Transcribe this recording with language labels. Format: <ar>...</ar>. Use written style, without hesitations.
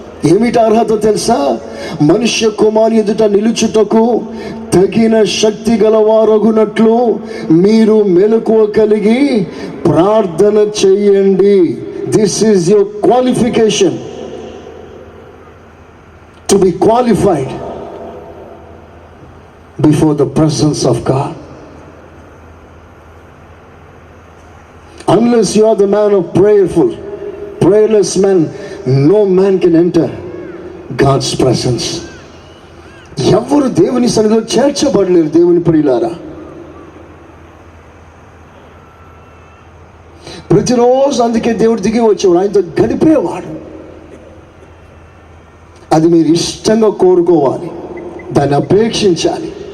<te>ఏమిటి అర్హత తెలుసా? మనుష్య కుమారుని ఎదుట నిలుచుటకు తగిన శక్తి గలవారగునట్లు మీరు మెలకువ కలిగి ప్రార్థన చేయండి.</te> <en>This is your qualification, to be qualified before the presence of God. Unless you are the man of prayerless man, no man can enter God's presence.</en> <te>ఎవరు దేవుని సన్నిధిలో చేర్చబడలేరు. దేవుని ప్రియులారా, ప్రతిరోజు అందుకే దేవుడు దిగి వచ్చేవాడు, ఆయనతో గడిపేవాడు. అది మీరు ఇష్టంగా కోరుకోవాలి, దాన్ని అపేక్షించాలి.</te>